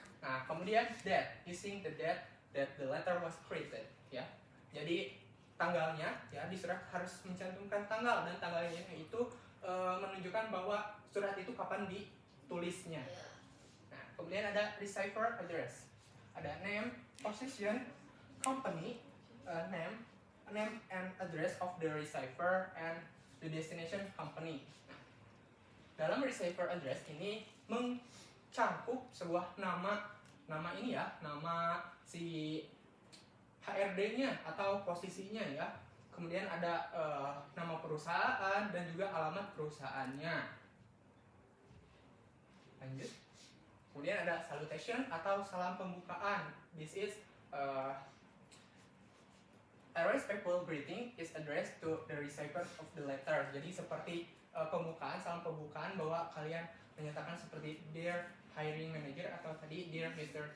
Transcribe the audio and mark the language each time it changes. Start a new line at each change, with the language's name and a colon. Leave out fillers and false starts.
English: Nah, kemudian date, using the date that the letter was created ya.
Indonesian: Jadi tanggalnya ya, di surat harus mencantumkan tanggal, dan tanggalnya itu menunjukkan bahwa surat itu kapan ditulisnya. Nah, kemudian ada receiver address.
English: Ada name, position, company, name and address of the receiver and the destination company.
Indonesian: Nah, dalam receiver address ini mencangkup sebuah nama ini ya, nama si HRD-nya atau posisinya ya. Kemudian ada nama perusahaan dan juga alamat perusahaannya. Lanjut. Kemudian ada salutation atau salam pembukaan.
English: This is a respectful greeting is addressed to the receiver of the letter.
Indonesian: Jadi seperti pembukaan, salam pembukaan bahwa kalian menyatakan seperti Dear Hiring Manager atau tadi Dear Mr.